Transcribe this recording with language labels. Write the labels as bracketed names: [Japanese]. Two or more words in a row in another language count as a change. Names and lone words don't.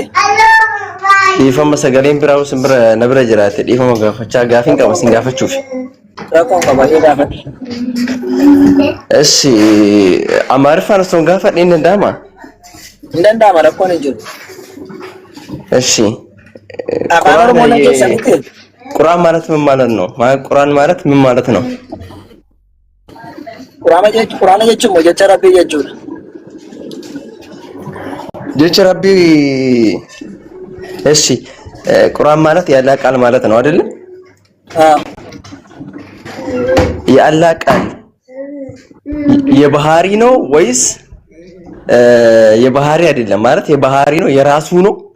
[Oromo] Dhiifama sagaleen biraa usin bira na bira jiraate dhiifama gaafachaa gaafiin qaba sin gaafachuuf. Rakkoon qaba baay'ee gaafadhu. Eshi Amaariffaan osoo gaafadhe hin danda'amaa? Hin danda'ama rakkoon hin jiru. Eshi. Afaan Oromoo na keessa miti. [Amharic] Quraan ማለት ምን ማለት ነው? Quraan ማለት ምን ማለት ነው? [Oromo] Quraana jechuun moo jecha Rabbii jechuudha? Jecha Rabbii [Amharic] እሺ ቁርአን ማለት የአላህ ቃል ማለት ነው አይደል? የአላህ ቃል የባህሪ ነው ወይስ የባህሪ አይደለም? ማለት የባህሪ ነው የራሱ ነው?